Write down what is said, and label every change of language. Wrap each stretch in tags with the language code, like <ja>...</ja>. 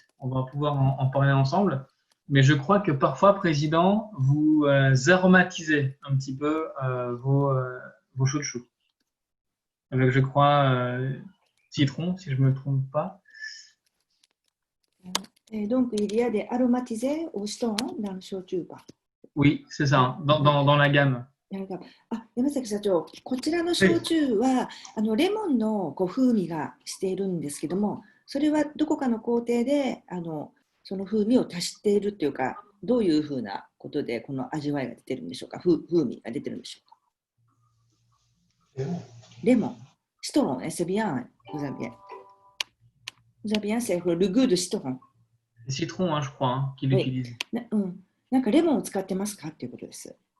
<fr>On va pouvoir en parler ensemble. Mais je crois que parfois, Président, vous aromatisez un petit peu vos shochu. Avec, je crois, citron, si je ne me trompe pas. Donc, il y a des aromatisés au citron dans le shochu. Oui, c'est ça, dans la gamme.</fr> <ja>山崎社長、こちらの焼酎はレモンの風味がしているんですけども、それはどこかの工程でその風味を足しているというか、どういうふうなことでこの味わいが出てるんでしょうか、風味が出てるんでしょうか。</ja> <fr>レモン、シトロン、c'est bien, vous avez bien, c'est le goût de citron. Citron, hein, je crois, hein, qu'il utilise.</fr> <ja>なんかレモンを使ってますかっていうことです。</ja>